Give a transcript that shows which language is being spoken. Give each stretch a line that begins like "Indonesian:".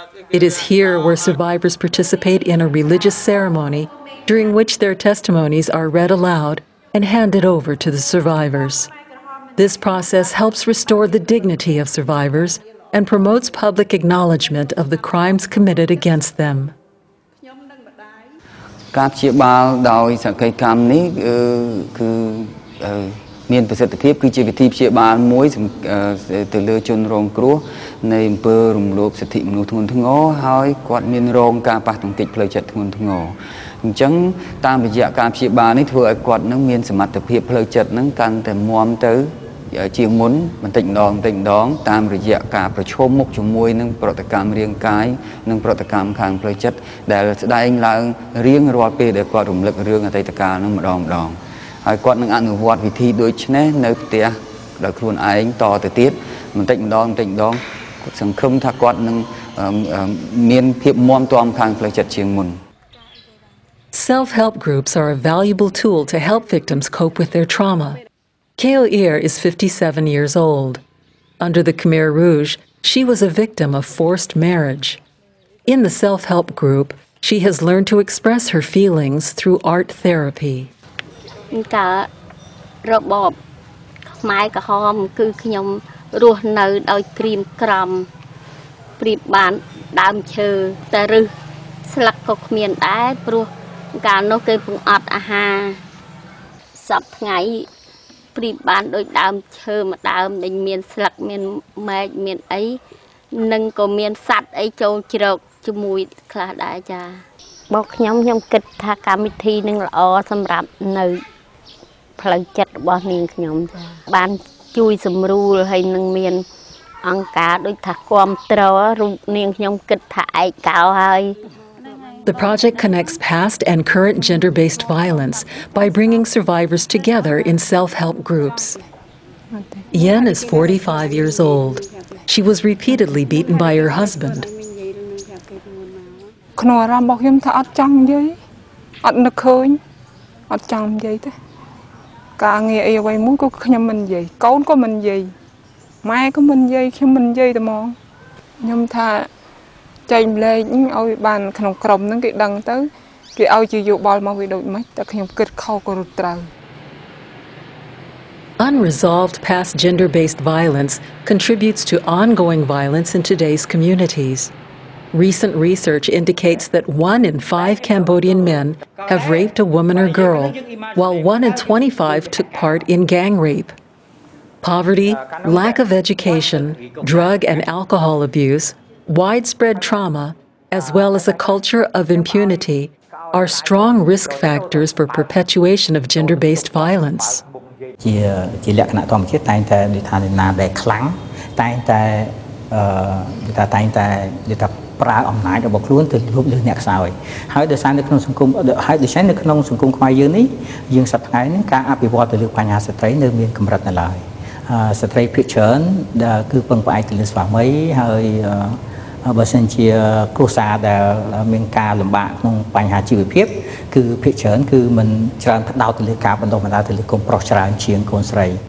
English: It is here where survivors participate in a religious ceremony, during which their testimonies are read aloud and handed over to the survivors. This process helps restore the dignity of survivors and promotes public acknowledgement of the crimes committed against them.
Khmer: ការព្យាបាលដោយសក្ខីកម្មនេះគឺមានប្រសិទ្ធភាពគឺជាវិធីព្យាបាលមួយទៅលើជនរងគ្រោះនៃអំពើរំលោភសិទ្ធិមនុស្សធ្ងន់ធ្ងរហើយគាត់មានរងការប៉ះទង្គិចផ្លូវចិត្តធ្ងន់ធ្ងរអញ្ចឹងតាមរយៈការព្យាបាលនេះធ្វើឲ្យគាត់នឹងមានសមត្ថភាពផ្លូវចិត្តនឹងកាន់តែមាំទៅ ជាងមុនបន្តិចម្ដងតាមរយៈការប្រឈមមុខជាមួយនឹងប្រតិកម្មរាងកាយនិងប្រតិកម្មខាងផ្លូវចិត្តដែលស្ដែងឡើងរៀងរាល់ពេលដែលគាត់រំលឹករឿងអតីតកាលនឹងម្ដងហើយគាត់នឹងអនុវត្តវិធីដូចនេះនៅផ្ទះ ដោយខ្លួនឯងតទៅទៀតបន្តិចម្ដងសង្ឃឹមថាគាត់នឹងមានភាពមាំទាំខាងផ្លូវចិត្តជាងមុន
English: Self-help groups are a valuable tool to help victims cope with their trauma. Keo Ear is 57 years old. Under the Khmer Rouge, she was a victim of forced marriage. In the self-help group, she has learned to express her feelings through art therapy.
Khmer: របបខ្មែរក្រហមគឺខ្ញុំរស់នៅដោយក្រៀមក្រំព្រៀបបានដើមឈើតែរឹសស្លឹកក៏គ្មានដែរព្រោះកាលនោះគេពងអត់អាហារ សពថ្ងៃព្រៀបបានដោយដើមឈើមួយដើមដែលមានស្លឹកមានមែកមានអីនិងក៏មានសត្វអីចូលជ្រកជាមួយខ្លះដែរចាបោកខ្ញុំគិតថាកម្មវិធីនឹងល្អសម្រាប់នៅផ្លូវចិត្តរបស់នាងខ្ញុំចាបានជួយសម្រួលហើយនឹងមានអង្គការដូចថាគាំទ្ររូបនាងខ្ញុំគិតថាឯកោហើយ
English: The project connects past and current gender-based violence by bringing survivors together in self-help groups. Yen is 45 years old. She was repeatedly beaten by her husband.
Khmer: ក្នុងអារម្មណ៍របស់ខ្ញុំថាអត់ចង់និយាយអត់នឹកឃើញអត់ចង់និយាយទេការងារអីអ្វីមួយក៏ខ្ញុំមិននិយាយកូនក៏មិននិយាយម៉ែក៏មិននិយាយខ្ញុំមិននិយាយតែហ្មងខ្ញុំថាចែកម្លែកឲ្យបានក្នុងក្រុមហ្នឹងគេដឹងទៅគេឲ្យជាយោបល់មកវាដូចម៉េចតែខ្ញុំគិតខុសក៏រត់ត្រូវ
English: Unresolved past gender-based violence contributes to ongoing violence in today's communities. Recent research indicates that 1 in 5 Cambodian men have raped a woman or girl, while 1 in 25 took part in gang rape. Poverty, lack of education, drug and alcohol abuse, widespread trauma, as well as a culture of impunity, are strong risk factors for perpetuation of gender-based violence.
Khmer: ជាលក្ខណៈធម្មជាតិតែងតែនិយាយថាណាដែលខ្លាំងតែងតែប្រើអំណាចរបស់ខ្លួនទៅលុបលើអ្នកខ្សោយហើយដោយសារនៅក្នុងស ង្គមខ្មែរយើងនេះយើងសប្តាហ៍ថ្ងៃនេះការអភិវឌ្ឍទៅលើបញ្ហាស្ត្រីនៅមានកម្រិតនៅឡើយស្ត្រីភាគច្រើនដែលគឺពឹងផ្អែកទៅលើស្វាមីហើយបើសិនជាគ្រួសារដែលមានការលំបាកក្នុងបញ្ហាជីវភាពគឺភាគច្រើនគឺមិនច្រើនផ្ដោតទៅលើការបណ្ដុះបណ្ដាលទៅលើកូនប្រុសច្រើនជាងកូនស្រី